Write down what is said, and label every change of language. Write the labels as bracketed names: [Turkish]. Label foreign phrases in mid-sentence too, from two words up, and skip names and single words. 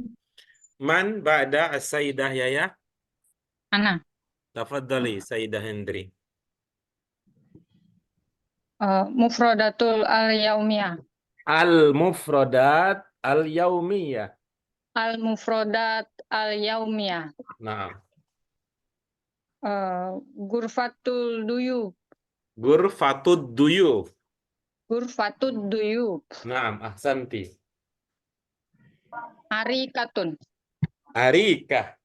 [Arabic] من بعد السيدة يايا? Ana. تفضلي سيدة هندري. مفردات اليومية. المفردات اليومية. المفردات اليومية. Naam. غرفة الضيوب. غرفة الضيوف. غرفة الضيوب. نعم، أحسنتِ. Arikatun. Arika.